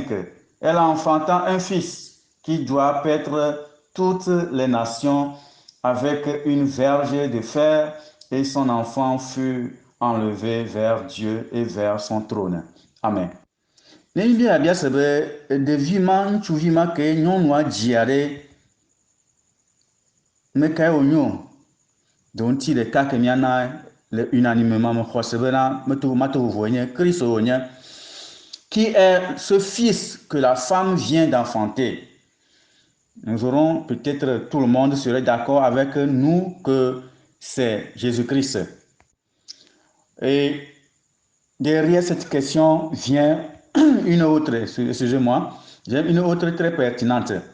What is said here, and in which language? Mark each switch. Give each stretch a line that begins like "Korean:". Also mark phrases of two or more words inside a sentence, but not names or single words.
French: Elle enfanta un fils qui doit paître toutes les nations avec une verge de fer, et son enfant fut enlevé vers Dieu et vers son trône.
Ewe: Amen. Ne bia bia se be ɖevi ma ŋutsuvi ma ke nyɔnua dzia ɖe mekae wonyo donti ɖeka ke miana le unanimement me xɔ se bena mato vovoe nye Kristo wonye,
French: qui est ce fils que la femme vient d'enfanter. Nous aurons peut-être tout le monde serait d'accord avec nous que c'est Jésus-Christ. Et derrière cette question vient une autre, excusez-moi, une autre très pertinente.